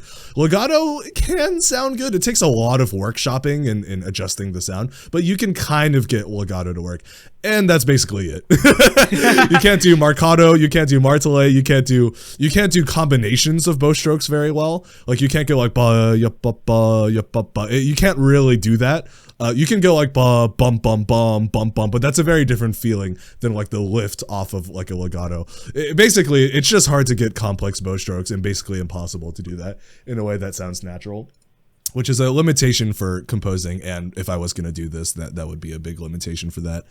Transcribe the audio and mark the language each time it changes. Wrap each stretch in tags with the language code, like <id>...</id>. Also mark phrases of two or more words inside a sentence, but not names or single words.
<en>Legato can sound good. It takes a lot of workshopping and adjusting the sound, but you can kind of get legato to work, and that's basically it. You can't do marcato, you can't do martele, you can't do combinations of bow strokes very well. Like you can't go like ba ya ba ba ya ba ba. You can't really do that. You can go like ba bum bum bum bum bum, but that's a very different feeling than like the lift off of like a legato. Basically, it's just hard to get complex bow strokes, and basically impossible to do that in a way that sounds natural, which is a limitation for composing. And if I was going to do this, that would be a big limitation for that.</en>